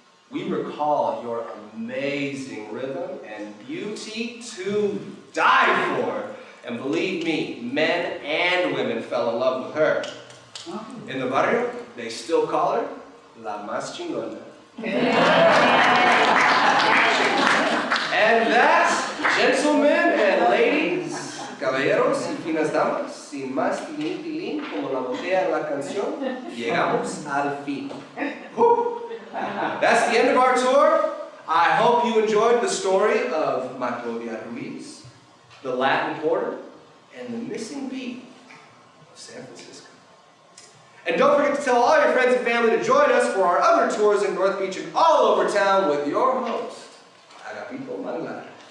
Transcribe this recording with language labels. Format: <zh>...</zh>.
<en>We recall your amazing rhythm and beauty to die for. And believe me, men and women fell in love with her. In the barrio, they still call her La Más Chingona. And that, gentlemen and ladies,</en> <es>caballeros y finas damas, sin más tilín tilín, como la botella en la canción, llegamos al fin.</es> <en>That's the end of our tour. I hope you enjoyed the story of Maclovia Ruiz, the Latin Quarter, and the missing beat of San Francisco. And don't forget to tell all your friends and family to join us for our other tours in North Beach and all over town with your host, Agapito Manglar.</en>